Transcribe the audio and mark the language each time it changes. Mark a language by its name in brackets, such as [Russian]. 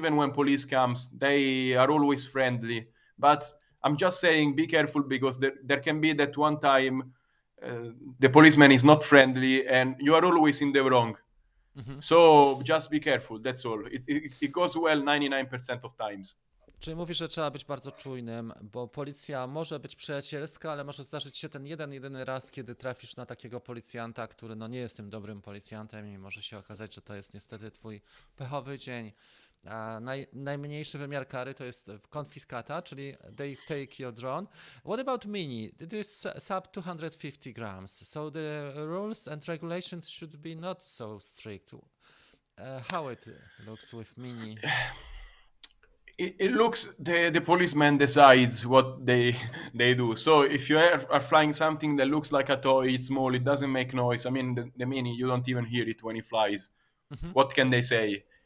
[English] Even when police comes, they are always friendly. But I'm just saying, be careful, because there can be that one time the policeman is not friendly and you are always in the wrong. So just be careful, that's all. It goes well 99% of times. [Polish] Czyli mówisz, że trzeba być bardzo czujnym, bo policja może być przyjacielska, ale może zdarzyć się ten jedyny raz, kiedy trafisz na takiego policjanta, który no nie jest tym dobrym policjantem i może się okazać, że to jest niestety twój pechowy dzień. A najmniejszy wymiar kary to jest konfiskata, czyli [English] they take your drone. What about mini? It is sub 250 grams, so the rules and regulations should be not so strict. How it looks with mini? It looks, the policeman decides what they do. So if you are flying something that looks like a toy, it's small, it doesn't make noise. I mean, the mini, you don't even hear it when it flies. What can they say?